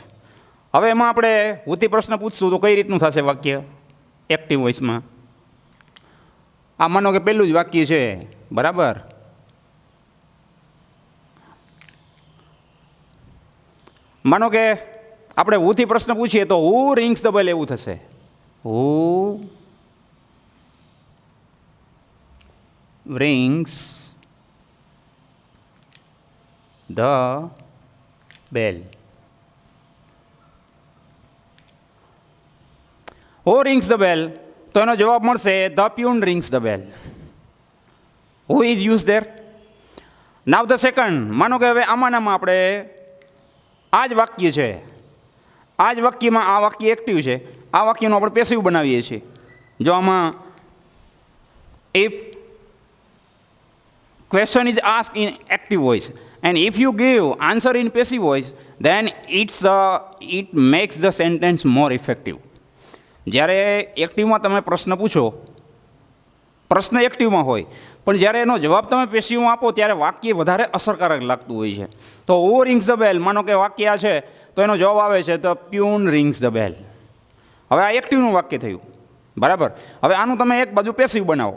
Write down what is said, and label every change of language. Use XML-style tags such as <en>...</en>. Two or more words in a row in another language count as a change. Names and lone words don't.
<gu>હવે એમાં આપણે હુથી પ્રશ્ન પૂછશું તો કઈ રીતનું થશે વાક્ય એક્ટિવ વોઇસમાં? આ માનો કે પહેલું જ વાક્ય છે, બરાબર. માનો કે આપણે હુથી પ્રશ્ન પૂછીએ તો</gu> <en>who rings the bell</en> <gu>એવું થશે.</gu> <en>હુ rings the bell. Who rings the bell?</en> <gu>તો એનો જવાબ મળશે</gu> <en>the peon rings the bell. Who is used there? Now the second,</en> <gu>માનો કે હવે આમાંનામાં આપણે આ જ વાક્ય છે, આ જ વાક્યમાં આ વાક્ય એક્ટિવ છે, આ વાક્યનું આપણે પેસિવ બનાવીએ છીએ. જો આમાં</gu> <en>if question is asked in active voice and if you give answer in passive voice, then it makes the sentence more effective.</en> <gu>જ્યારે એક્ટિવમાં તમે પ્રશ્ન પૂછો, પ્રશ્ન એક્ટિવમાં હોય પણ જ્યારે એનો જવાબ તમે પેશીવમાં આપો ત્યારે વાક્ય વધારે અસરકારક લાગતું હોય છે. તો</gu> <en>who rings the bell,</en> <gu>માનો કે વાક્ય આ છે તો એનો જવાબ આવે છે</gu> <en>the peon rings the bell.</en> <gu>હવે આ એક્ટિવનું વાક્ય થયું, બરાબર. હવે આનું તમે એક બાજુ પેસિવ બનાવો.</gu>